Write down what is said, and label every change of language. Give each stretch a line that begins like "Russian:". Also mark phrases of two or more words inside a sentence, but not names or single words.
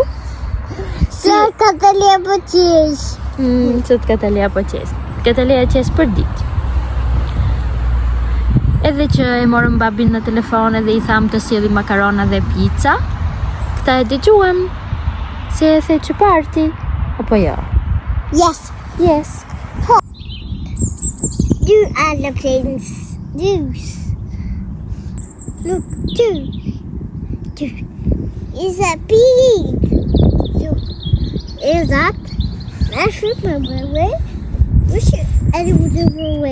Albanian: Sot Katalia po qesh. Sot Katalia po qes. Katalia qes për ditë. Edhe që e morëm babin në telefon edhe i tham të sjelli makarona dhe pizza, këta e dëgjuam se e the që parti, apo jo?
English: Yes. Yes. You are the prince. Juice. Look, two. Is a pig. Is that? I should remember way. We should.